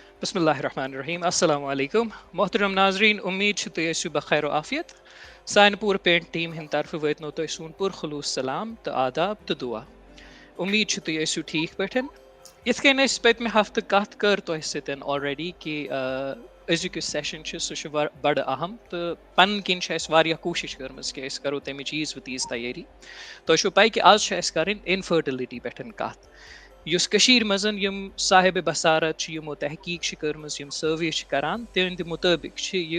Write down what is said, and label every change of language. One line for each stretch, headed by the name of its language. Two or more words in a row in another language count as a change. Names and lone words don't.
Arabic: بسم الله الرحمن الرحيم. السلام عليكم.
Kashmiri: محترم ناظرین, उम्मीद छ तुम ٲسِو बखैर आफियत सान पूर पेंट टीम हिंद तरफ वत नो तुम सून पुर खलूस सलाम तो आदाब तो दुआ उम्मीद छ तुम ٲسِو ٹھیٖک پٲٹھۍ یِتھ کٔنۍ أسۍ پٔتمہِ ہفتہٕ کتھ کٔر تۄہہِ سۭتۍ آلریڈی کہِ أزیُک یُس سیشن چھُ سُہ چھُ بڑٕ اہم تہٕ پنٕنۍ کِنۍ چھِ اَسہِ واریاہ کوٗشِش کٔرمٕژ کہِ أسۍ کرو تَمِچ ییٖژ و تیٖژ تیٲری تۄہہِ چھو پاے کہِ آز چھِ اَسہِ کَرٕنۍ اِنفٲرٹِلِٹی پٮ۪ٹھ کتھ یُس کٔشیٖر منٛز یِم صاحبِ بصارت چھِ یِمو تحقیٖق چھِ کٔرمٕژ یِم سٔروے چھِ کران تِہنٛدِ مُطٲبِق چھِ یہِ